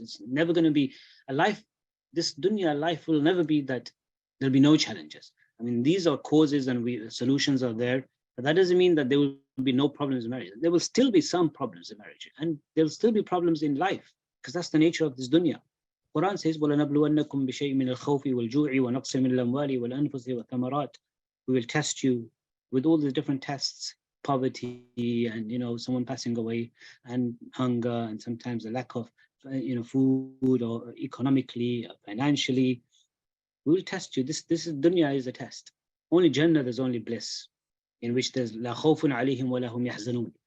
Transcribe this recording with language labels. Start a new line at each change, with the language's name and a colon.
English: It's never going to be a life, this dunya life will never be that there'll be no challenges. I mean, these are causes and solutions are there, but that doesn't mean that there will be no problems in marriage. There will still be some problems in marriage, and there'll still be problems in life, because that's the nature of this dunya. Quran says,
Arabic: وَلَنَبْلُوَنَّكُمْ بِشَيْءٍ مِنَ الْخَوْفِ وَالْجُوعِ وَنَقْصٍ مِنَ الْأَمْوَالِ وَالْأَنفُسِ وَالثَّمَرَاتِ.
English: We will test you with all the different tests, poverty and someone passing away, and hunger, and sometimes the lack of food, or economically, or financially. We will test you. This is dunya is a test. Only Jannah, there's only bliss, in which there's
Arabic: la khawfun alayhim wa lahum yahzanun.